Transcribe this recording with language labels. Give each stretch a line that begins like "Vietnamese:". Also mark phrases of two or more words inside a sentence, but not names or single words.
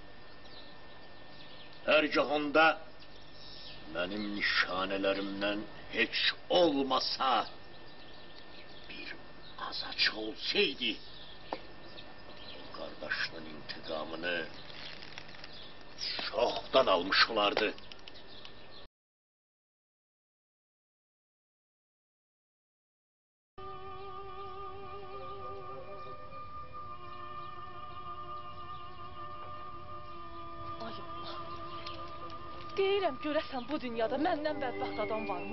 Turkish: ercahında benim nişanelerimden hiç olmasa bir azaç olsaydı, kardeşinin intikamını çoktan almış olardı.
Azerbaijani: Deyirəm, görəsən bu dünyada məndən bədbəxt adam varmı?